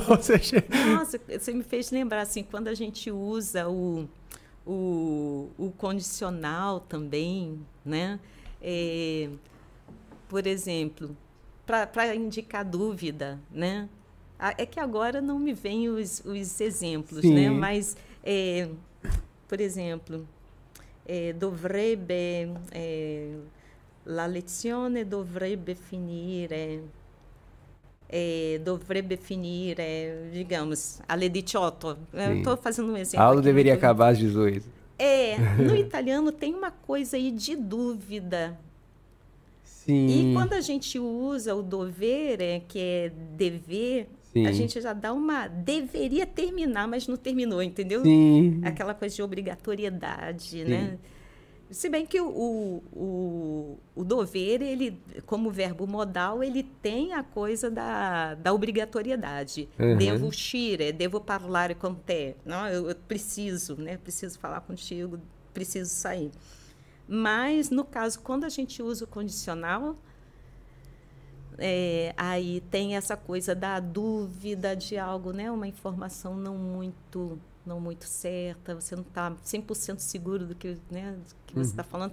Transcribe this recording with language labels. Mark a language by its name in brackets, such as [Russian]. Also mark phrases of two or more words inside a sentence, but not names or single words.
[Portuguese] Nossa, você me fez lembrar, assim, quando a gente usa o condicional também, né? Por exemplo, para indicar dúvida, né? É que agora não me vêm os exemplos, né? Mas, por exemplo, [Italian] dovrebbe... La lezione dovrebbe finire, digamos, alle 18. [Portuguese] Eu estou fazendo um exemplo. A aula deveria acabar às 18. No italiano tem uma coisa aí de dúvida. Sim. E quando a gente usa o dovere, que é dever, a gente já dá uma... Deveria terminar, mas não terminou, entendeu? Sim. Aquela coisa de obrigatoriedade, né? Se bem que o dovere, ele, como verbo modal, ele tem a coisa da obrigatoriedade. [Italian] Devo uscire, devo parlare con te. [Portuguese] Não, eu preciso, né? Preciso falar contigo, preciso sair. Mas, no caso, quando a gente usa o condicional, aí tem essa coisa da dúvida de algo, né? Uma informação não muito certa, você não está 100% seguro do que, né, do que você está falando.